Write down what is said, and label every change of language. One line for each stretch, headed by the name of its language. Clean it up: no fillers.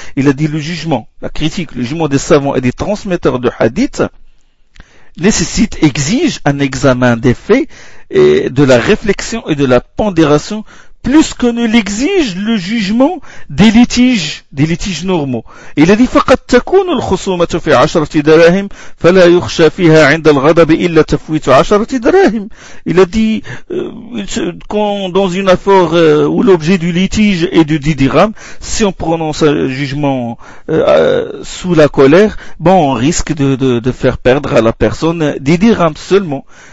French: Il a dit le jugement, la critique, le jugement des savants et des transmetteurs de hadith exige un examen des faits et de la réflexion et de la pondération plus que ne l'exige le jugement des litiges normaux. Il a dit,
Arabic: فقد تكون الخصومة في عشرة دراهم فلا يخشى فيها عند الغضب إلا تفويت عشرة دراهم.
French: Il a dit, quand dans une affaire où l'objet du litige est de 10 dirhams, si on prononce un jugement sous la colère, bon, on risque de faire perdre à la personne 10 dirhams seulement.